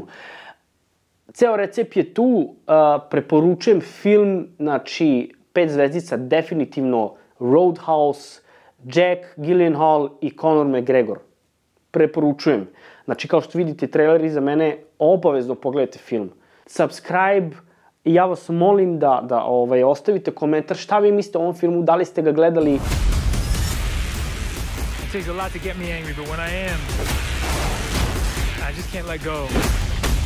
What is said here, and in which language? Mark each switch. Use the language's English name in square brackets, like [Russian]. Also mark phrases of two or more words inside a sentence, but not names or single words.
[Serbian] Ceo recept je tu, preporučujem film, znači 5 zvezdica, definitivno Roadhouse, Jack Gyllenhaal i Conor McGregor. Preporučujem. Znači, kao što vidite, trailer iza mene, obavezno pogledajte film. Subscribe i ja vas molim da ostavite komentar šta vi mislite o ovom filmu, da li ste ga gledali. [English] It takes a lot to get me angry, but when I am, I just can't let go.